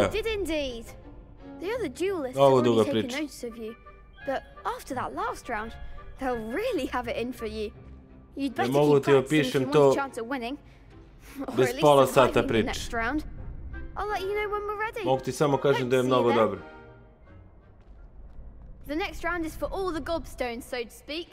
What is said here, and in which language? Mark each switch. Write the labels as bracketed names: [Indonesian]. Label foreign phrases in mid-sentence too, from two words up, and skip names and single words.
[English] You did indeed. The other duelists [Croatian] Mnogo [English] have [Croatian] duga [English] already taken [Croatian] priča. [English] notice of you, but after that last round, they'll really have it in for you. You'd better [Croatian] mogu [English] keep [Croatian] ti [English] practicing if you [Croatian] opišem [English] want to a chance at winning, or [Croatian] bez [English] at least [Croatian] pola sata [English] surviving the [Croatian] priče. [English] next round. I'll let you know when we're ready. [Croatian] Mogu ti samo kažem da je [English] Let's see [Croatian] mnogo [English] then. [Croatian] dobro. [English] The next round is for all the gobstones, so to speak.